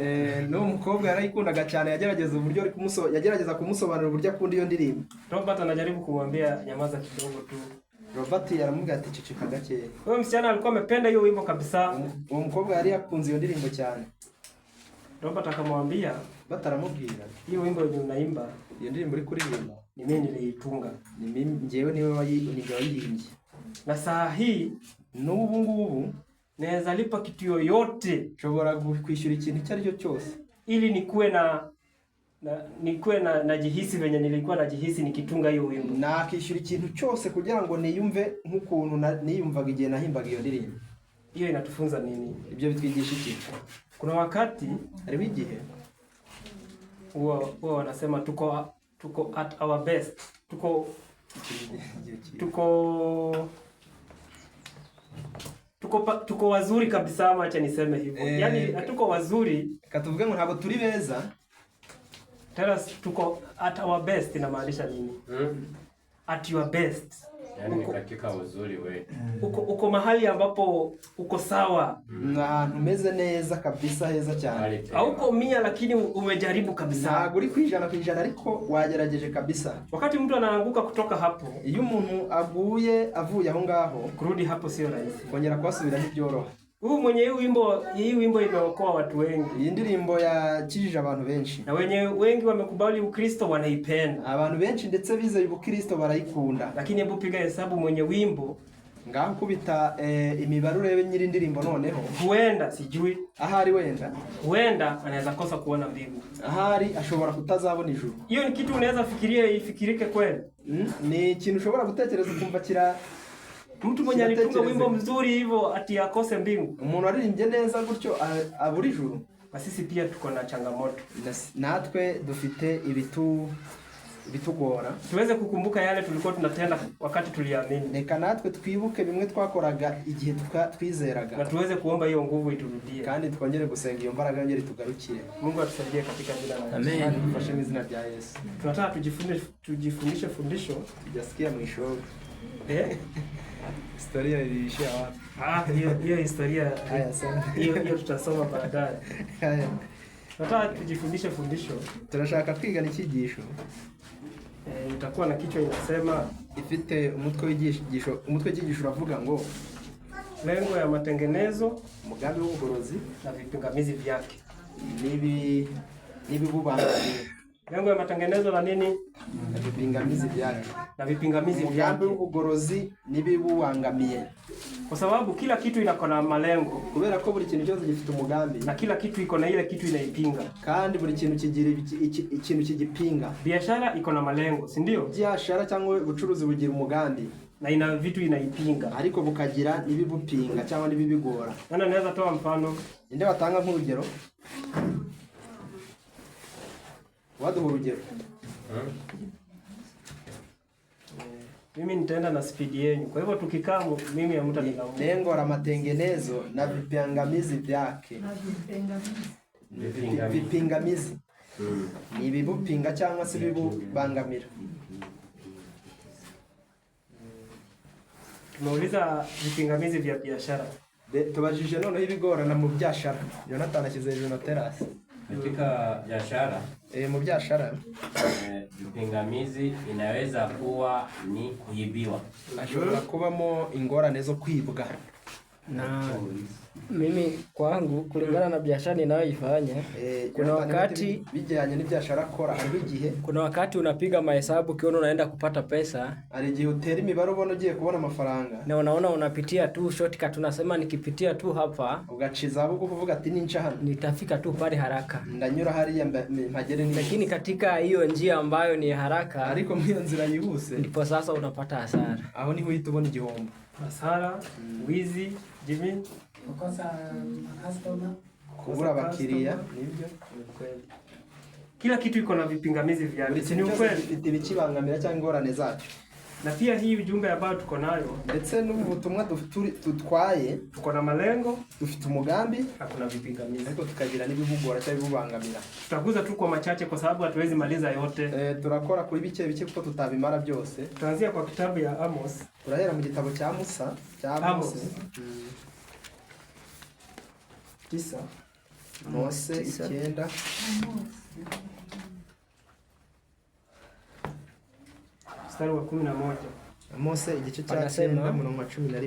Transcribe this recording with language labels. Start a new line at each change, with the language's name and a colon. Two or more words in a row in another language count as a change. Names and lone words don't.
Kinyarwanda: No mukobwa yarayikundaga cyane, yagerageza kumusobanurira uburyo akunda iyo ndirimbo.
Swahili: Robert anajaribu kumwambia nyamaza kidogo tu.
Kinyarwanda: Robert yaramubwira ati ceceka gake.
Swahili: Huyo msichana alikuwa amependa hiyo wimbo kabisa.
Kinyarwanda: Uwo mukobwa yari yakunze iyo ndirimbo cyane.
Swahili: Robert akamwambia,
Kinyarwanda: bataramubwira,
Swahili: hiyo wimbo yenye unaimba,
Kinyarwanda: iyo ndirimbo uri kuririmba,
Swahili: ni mimi niliitunga, ni mimi
Kinyarwanda: njewe niwe wayihimbye.
Swahili: Na saa hii
Kinyarwanda: n'ubu ngubu
Swahili: naweza lipa kitu yoyote,
Kinyarwanda: nshobora kwishyura ikintu icyo ari cyo cyose,
Swahili: ili nikuwe na najihisi venye nilikuwa najihisi nikitunga hiyo wimbo.
Kinyarwanda: Nakishyura ikintu cyose kugira ngo niyumve nk'ukuntu niyumvaga igihe nahimbaga iyo ndirimbo.
Swahili: Hiyo inatufunza nini?
Kinyarwanda: Ibyo bitwigisha iki?
Swahili: Kuna wakati
Kinyarwanda: ari igihe
Swahili: wao wanasema tuko
English: at our best,
Swahili: tuko wazuri kabisa, ama acha niseme hivyo. Yaani hatuko wazuri,
Kinyarwanda: katuvuge ngo ntabwo turi beza.
English: Tell us tuko at our best
Swahili: inamaanisha nini?
English: At your best.
Swahili: Yaani katika uzuri wewe. Uko mahali ambapo uko sawa.
Kinyarwanda: Na umeze neza kabisa, heza cyane.
Swahili: Hauko 100 lakini umejaribu kabisa.
Kinyarwanda: Ntabwo uri kwijana ariko wagerageje kabisa.
Swahili: Wakati mtu anaanguka kutoka hapo,
Kinyarwanda: iyo umuntu avuye aho ngaho,
Swahili: kurudi hapo sio rahisi.
Kinyarwanda: Kongera kwasubira ntibyoroha.
Swahili: Huyu mwenye hii wimbo imeokoa watu wengi.
Kinyarwanda: Iyi ndirimbo yakijije abantu benshi.
Swahili: Na wengi wamekubali Ukristo, wanaipenda.
Kinyarwanda: Abantu benshi ndetse bizeye Ubukristo barayikunda.
Swahili: Lakini hebu piga hesabu mwenye wimbo
Kinyarwanda: Ngaho kubita imibare urebe nyiri indirimbo noneho.
Swahili: Huenda sijui.
Kinyarwanda: Ahari wenda.
Swahili: Huenda anaweza kosa kuona mbingu.
Kinyarwanda: Ahari ashobora kutazabona ijuru.
Swahili: Hiyo ni kitu unaweza fikiria ifikirike kweli?
Kinyarwanda: Ni ikintu ushobora gutekereza kumva kira
Swahili: mtu mwenye alitunga wimbo mzuri hivyo ati akose mbingu.
Kinyarwanda: Umuntu aririmbye neza gutyo abura ijuru.
Swahili: Na sisi pia tuko na changamoto.
Kinyarwanda: Natwe dufite ibitugora.
Swahili: Tuweze kukumbuka yale tulikuwa tunatenda wakati tuliamini.
Kinyarwanda: Reka natwe twibuke bimwe twakoraga igihe twizeraga.
Swahili: Na tuweze kuomba hiyo nguvu iturudie.
Kinyarwanda: Kandi twongere gusenga iyo mbaraga yongere tugarukire.
Swahili: Mungu atusaidie katika jina la Yesu. Amen.
Kinyarwanda: Tufashe mu izina rya Yesu.
Swahili: Tunataka tujifundishe fundisho. Tujasikia mwisho. Historia iliishia wapi? Hiyo historia. Haya sana. Hiyo tutasoma baadaye. Haya. Tunataka tujifundishe fundisho.
Kinyarwanda: Tunashaka kwiga n'ikigisho.
Swahili: Itakuwa na kichwa inasema
Kinyarwanda: ifite umutwe w'igisho uravuga ngo
Swahili: lengo ya matengenezo,
Kinyarwanda: umugambi w'ubugorozi
Swahili: na vipingamizi vyake.
Kinyarwanda: Nibibubangamiye.
Swahili: Lengo ya matengenezo na nini? Na vipingamizi vyake. Na vipingamizi vyake.
Kinyarwanda: Umugambi w'ubugorozi nibibubangamiye.
Swahili: Kwa sababu kila kitu iko na malengo.
Kinyarwanda: Kubera ko buri kintu cyose gifite umugambi.
Swahili: Na kila kitu iko na ile kitu inaipinga.
Kinyarwanda: Kandi buri kintu kigira ikintu kigipinga.
Swahili: Biashara iko na malengo, si ndio?
Kinyarwanda: Biashara cyangwa ubucuruzi bugira umugambi.
Swahili: Na ina vitu inaipinga.
Kinyarwanda: Ariko bukagira nibibupinga cyangwa nibibigora.
Swahili: Nana naweza toa mfano.
Kinyarwanda: Inde watanga nk'urugero. Waduha urugero.
Swahili: Mimi nitaenda na speed yenu. Kwa hivyo tukikaa mimi hamtanilaumu. Lengo la matengenezo na vipingamizi vyake. Vipingamizi.
Kinyarwanda: Ni bibupinga cyangwa se bibubangamira.
Swahili: Tumeuliza vipingamizi vya biashara.
Kinyarwanda: Tubajije noneho ibigorana mu biashara. Jonathan ashyize hejuru na terasi.
Swahili: Katika biashara
Kinyarwanda: mu biashara
Swahili: vipingamizi inaweza kuwa ni kuibiwa.
Kinyarwanda: Ashobora kubamo ingorane zo kwibwa.
Swahili: Na mimi kwangu kulingana na biashara ninayoifanya, kuna wakati
Kinyarwanda: bijyanye n'ibyashara akora hari igihe,
Swahili: kuna wakati unapiga mahesabu kiona unaenda kupata pesa,
Kinyarwanda: hari igihe utera imibare ubona ugiye kubona amafaranga,
Swahili: na unaona unapitia tu shortcut, tunasema nikipitia tu hapa
Kinyarwanda: ugaciza aho kuvuga ati ninca hano
Swahili: nitafika tu pale haraka,
Kinyarwanda: ndanyura hariya mpagere ni.
Swahili: Lakini katika hiyo njia ambayo ni haraka,
Kinyarwanda: ariko mu nzira yihuse,
Swahili: ndipo sasa unapata hasara.
Kinyarwanda: Aho niho uhita ubona igihombo.
Swahili: Hasara, wizi, Jimmy, kukosa customer,
Kinyarwanda: kubura abakiriya, nibyo
Swahili: ni kweli. Kila kitu iko na vipingamizi vyake,
Kinyarwanda: ni ukweli. Ibikibangamira cyangwa ingorane zacu.
Swahili: Na pia hii ujumbe ambao tuko nayo,
Kinyarwanda: ndetse n'ubutumwa tutwaye,
Swahili: tuko na malengo,
Kinyarwanda: dufite umugambi,
Swahili: hakuna vipingamizi,
Kinyarwanda: ariko tukagira n'ibibugora cyangwa bibubangamira.
Swahili: Tutaguza tu kwa machache kwa sababu hatuwezi maliza yote.
Kinyarwanda: Turakora kuri bike kuko tutabimara byose.
Swahili: Tutaanzia kwa kitabu ya Amos.
Kinyarwanda: Turahera mu gitabo cya Musa, cya Amos.
Swahili: 9 Mose 9 mstari wa 11.
Kinyarwanda: Mose igice cha 9:11.